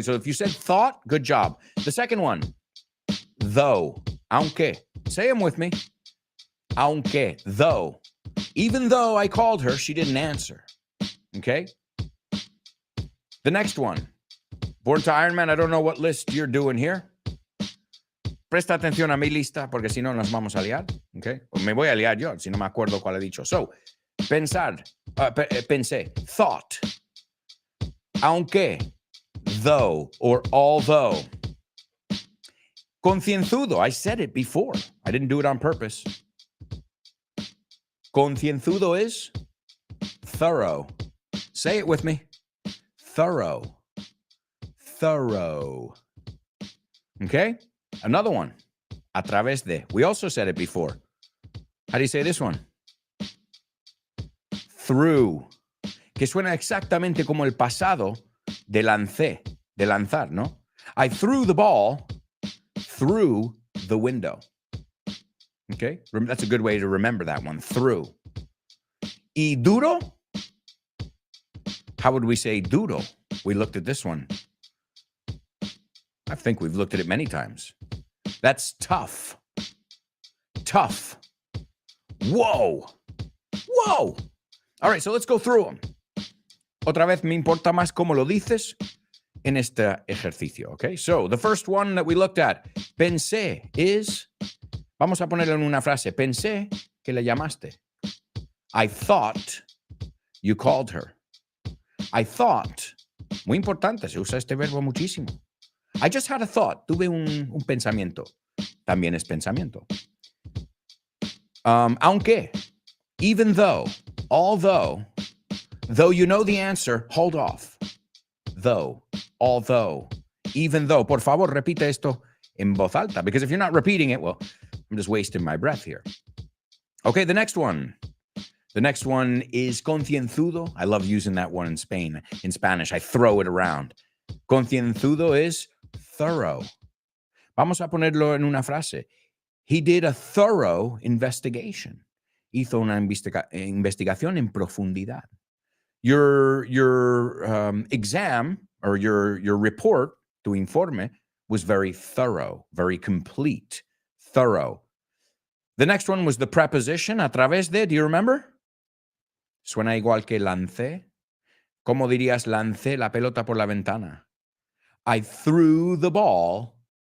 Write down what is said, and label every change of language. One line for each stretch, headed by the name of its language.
English: So if you said thought, good job. The second one, though, aunque. Say them with me. Aunque, though. Even though I called her, she didn't answer. Okay? The next one, Born to Iron Man, I don't know what list you're doing here.
Spanish: Presta atención a mi lista, porque si no nos vamos a liar. Okay? O me voy a liar yo, si no me acuerdo cuál he dicho.
English: So, pensar, pensé, thought, aunque, though, or although. Concienzudo, I said it before. I didn't do it on purpose. Concienzudo is thorough. Say it with me. Thorough. Thorough. Okay? Another one. A través de. We also said it before. How do you say this one? Through.
Spanish: Que suena exactamente como el pasado de lancé, de lanzar, ¿no?
English: I threw the ball through the window. Okay? That's a good way to remember that one. Through.
Spanish: Y duro?
English: How would we say duro? We looked at this one. I think we've looked at it many times. That's tough. Tough. Whoa. Whoa. All right, so let's go through them.
Spanish: Otra vez, me importa más cómo lo dices en este ejercicio, okay?
English: So, the first one that we looked at,
Spanish: pensé, is, vamos a ponerlo en una frase, pensé que le llamaste.
English: I thought you called her. I thought,
Spanish: muy importante, se usa este verbo muchísimo.
English: I just had a thought,
Spanish: tuve un pensamiento. También es pensamiento.
English: Aunque, even though, although you know the answer, hold off. Though, although, even though.
Spanish: Por favor, repite esto en voz alta,
English: because if you're not repeating it, well, I'm just wasting my breath here. Okay, the next one. The next one is concienzudo. I love using that one in Spanish. I throw it around. Concienzudo is thorough.
Spanish: Vamos a ponerlo en una frase.
English: He did a thorough investigation.
Spanish: Hizo una investigación en profundidad.
English: Your exam or your report,
Spanish: tu informe,
English: was very thorough, very complete, thorough. The next one was the preposition, a través de, do you remember?
Spanish: Suena igual que lancé. ¿Cómo dirías lancé la pelota por la ventana?
English: I threw the ball